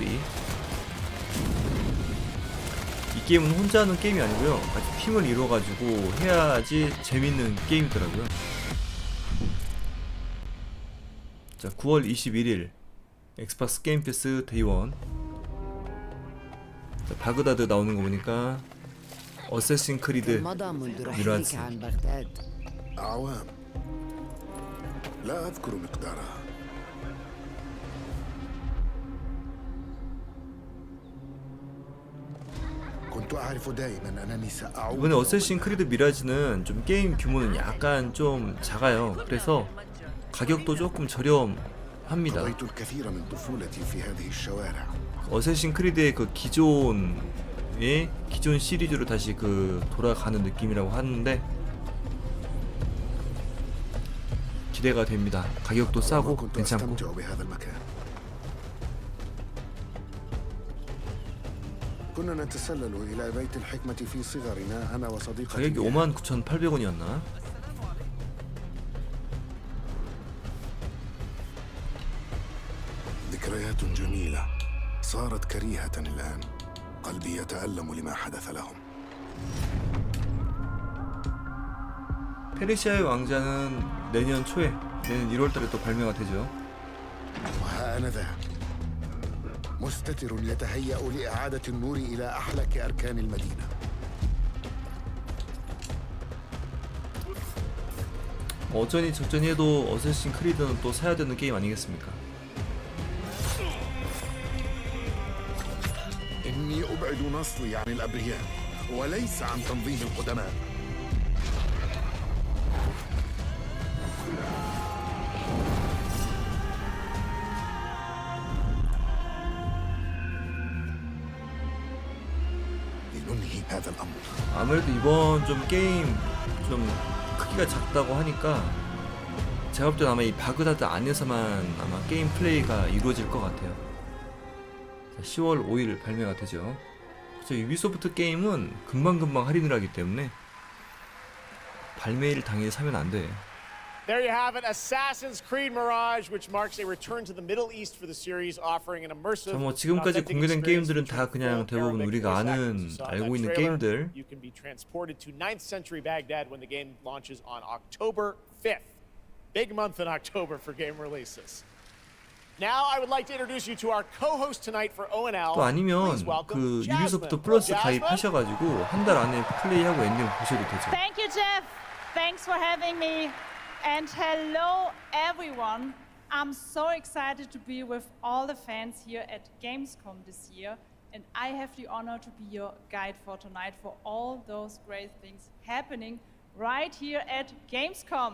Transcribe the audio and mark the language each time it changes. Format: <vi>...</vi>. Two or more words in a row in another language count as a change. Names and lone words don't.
<ko>이 게임은 혼자 하는 게임이 아니고요, 같이 팀을 이루어가지고 해야지 재밌는 게임이더라고요. 자, 9월 21일 엑스박스 게임 패스 데이 1. 자, 바그다드 나오는 거 보니까 어쌔신 크리드 미라지.</ko> <ar>أعوام لا أذكر مقدارها. كنت أعرف دائما أنني سأعود.</ar> <ko>이번에 어쌔신 크리드 미라지는 좀 게임 규모는 약간 좀 작아요. 그래서 가격도 조금 저렴합니다.</ko> <ar>قضيت الكثير من طفولتي في هذه الشوارع.</ar> <ko>어쌔신 크리드의 그 기존 시리즈로 다시 돌아가는 느낌이라고 하는데 기대가 됩니다. 가격도 싸고 괜찮고.</ko> <ar>كنا نتسلل إلى بيت الحكمة في صغرنا أنا وصديقتي.</ar> <ko>가격이 59,800원이었나?</ko> <ar>ذكريات جميلة صارت كريهة الآن. قلبي يتألم لما حدث لهم.</ar> <ko>페르시아의 왕자는 내년 1월달에 또 발매가 되죠.</ko> <ar>وها أنا ذا مستتر يتهيأ لإعادة النور إلى أحلك أركان المدينة.</ar> <ko>어쩌니 저쩌니 해도 어쌔신 크리드는 또 사야 되는 게임 아니겠습니까?</ko> <ar>إني أبعد نصلي عن الأبرياء وليس عن تنظيم القدماء. لننهي هذا الأمر.</ar> <ko>아무래도 이번 게임 크기가 작다고 하니까 제가 볼 때 아마 이 바그다드 안에서만 아마 게임 플레이가 이루어질 것 같아요. 자, 10월 5일 발매가 되죠. 유비소프트 게임은 금방금방 할인을 하기 때문에 발매일 당일 사면 안 돼.</ko> <en>There you have it, Assassin's Creed Mirage, which marks a return to the Middle East for the series, offering an immersive.</en> <ko>자, 지금까지 공개된 게임들은 다 그냥 대부분 우리가 알고 있는 게임들.</ko> <en>You can be transported to 9th century Baghdad when the game launches on October 5th. Big month in October for game releases. Now I would like to introduce you to our co-host tonight for O&L.</en> <ko>또 아니면 유비소프트 플러스 가입하셔가지고 한 달 안에 플레이하고 엔딩 보셔도 되죠.</ko> <en>Thank you, Jeff. Thanks for having me. And hello, everyone. I'm so excited to be with all the fans here at Gamescom this year. And I have the honor to be your guide for tonight for all those great things happening right here at Gamescom.</en>